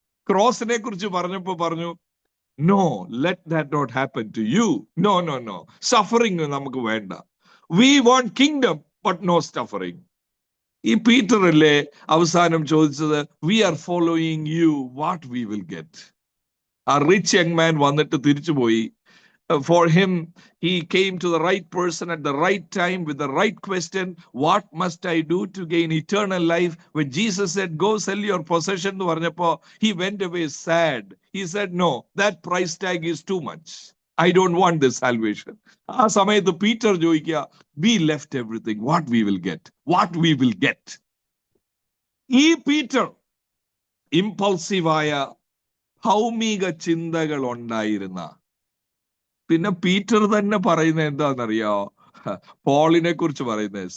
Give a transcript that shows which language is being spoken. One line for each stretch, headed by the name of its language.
Malayalam: ക്രോസിനെ കുറിച്ച് പറഞ്ഞപ്പോ പറഞ്ഞു,
English: No, let that not happen to you. No no no,
Malayalam: suffering നമുക്ക് വേണ്ട.
English: We want kingdom but no suffering.
Malayalam: ഈ പീറ്റർ അല്ലേ അവസാനം ചോദിച്ചത്,
English: We are following you, what we will get.
Malayalam: ആ റിച്ച് യങ് മാൻ വന്നിട്ട് തിരിച്ചുപോയി.
English: For him, he came to the right person at the right time with the right question. What must I do to gain eternal life? When Jesus said, go sell your possession, he went away sad. He said, no, that price tag is too much. I don't want this salvation.
Malayalam: ആ സമയത്ത് Peter ചോദിക്കുക,
English: we left everything. What we will get? What we will get?
Malayalam: ഈ Peter ഇമ്പൾസീവായ ഭൗമിക ചിന്തകൾ ഉണ്ടായിരുന്ന, പിന്നെ Peter തന്നെ പറയുന്നത് എന്താണെന്നറിയോ, പോളിനെ കുറിച്ച് പറയുന്നത്.